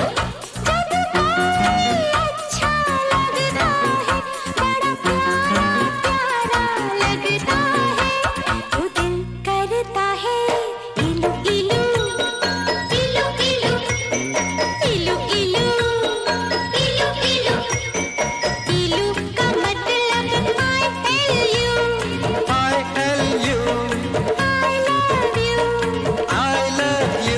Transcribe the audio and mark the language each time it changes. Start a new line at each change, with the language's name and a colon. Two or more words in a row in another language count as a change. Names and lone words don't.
Hindi: जब कोई अच्छा लगता है, बड़ा प्यारा प्यारा लगता है, तो दिल करता है इलू इलू इलू इलू इलू इलू इलू इलू। इलू का मतलब
English: I tell you, I love you, I love you।